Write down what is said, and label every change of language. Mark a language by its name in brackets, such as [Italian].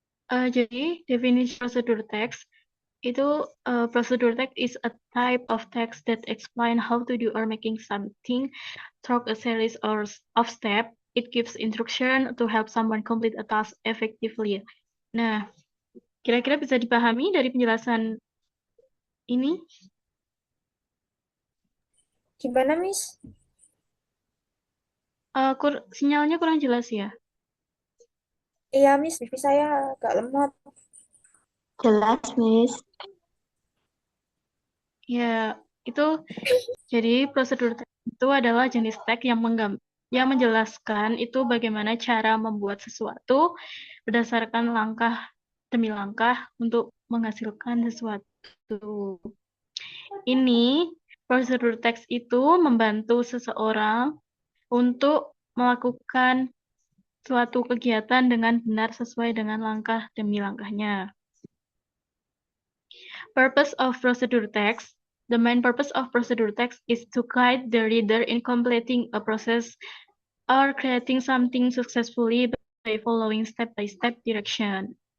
[Indonesian] Jadi definisi procedure text itu [English] procedure text is a type of text that explain how to do or making something through a series of steps. It gives instruction to help someone complete a task effectively. [Indonesian] Nah, kira-kira bisa dipahami dari penjelasan ini? Gimana, Miss? Sinyalnya kurang jelas ya? Iya, Miss, wifi saya agak lemot. Jelas, Miss. Ya, itu jadi prosedur teks itu adalah jenis teks yang menjelaskan itu bagaimana cara membuat sesuatu berdasarkan langkah demi langkah untuk menghasilkan sesuatu. Ini prosedur teks itu membantu seseorang untuk melakukan suatu kegiatan dengan benar sesuai dengan langkah demi langkahnya. [English] Purpose of procedure text. The main purpose of procedure text is to guide the reader in completing a process or creating something successfully by following step-by-step direction.